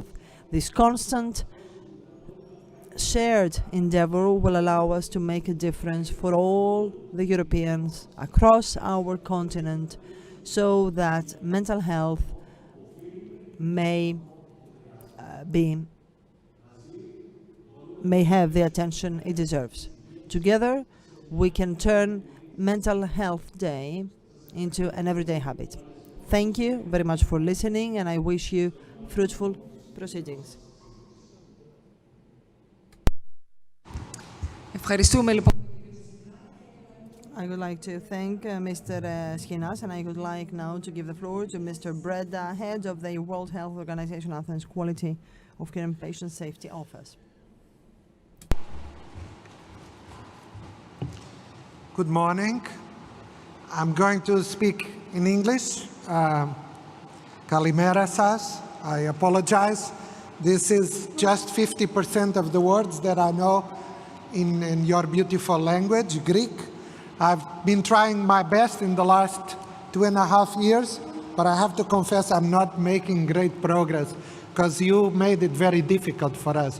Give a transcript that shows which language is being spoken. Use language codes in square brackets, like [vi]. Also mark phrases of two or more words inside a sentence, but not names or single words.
[en] This constant shared endeavor will allow us to make a difference for all the Europeans across our continent, so that mental health may have the attention it deserves. Together, we can turn Mental Health Day into an everyday habit. Thank you very much for listening, and I wish you fruitful proceedings. [el] Ευχαριστούμε λοιπόν. [en] I would like to thank Mr. Skinas, and I would like now to give the floor to Mr. Breda, head of the World Health Organization Athens Quality of Care and Patient Safety Office. Good morning. I'm going to speak in English. [el] Kalimera σας. [en] I apologize. This is just 50% of the words that I know in your beautiful language, Greek. I've been trying my best in the last 2.5 years, but I have to confess I'm not making great progress because you made it very difficult for us.